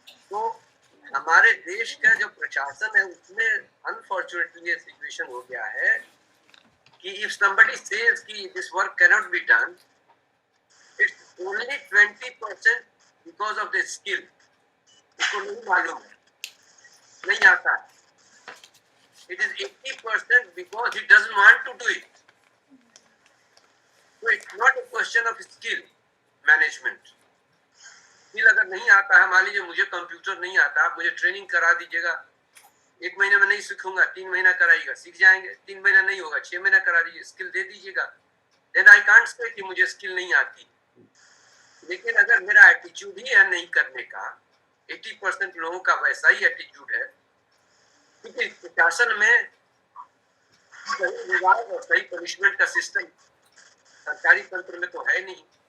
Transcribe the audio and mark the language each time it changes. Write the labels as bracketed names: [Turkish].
[Hindi] तो हमारे देश का जो प्रशासन है, उसमें अनफॉर्चुनेटली ये सिचुएशन हो गया है कि [English] If somebody says कि this work can not be done, it's only 20% because of the skill. [Hindi] उसको नहीं मालूम है, नहीं आता है। [English] It is 80% because he doesn't want to do it. So it's not a question of skill management. [Hindi] skill अगर नहीं आता है, मान लीजिए मुझे कंप्यूटर नहीं आता, आप मुझे ट्रेनिंग करा दीजिएगा 1 महीने में नहीं सीखूंगा, 3 महीना कराइएगा, सीख जाएंगे। 3 महीना नहीं होगा, 6 महीना करा दीजिए, स्किल दे दीजिएगा। [English] then I can't say [Hindi] कि मुझे स्किल नहीं आती। लेकिन अगर मेरा एटीट्यूड ही है नहीं करने का, 80% लोगों का वैसा ही एटीट्यूड है, क्योंकि प्रशासन में सही रिवार्ड और सही पनिशमेंट का सिस्टम सरकारी तंत्र में तो है नहीं।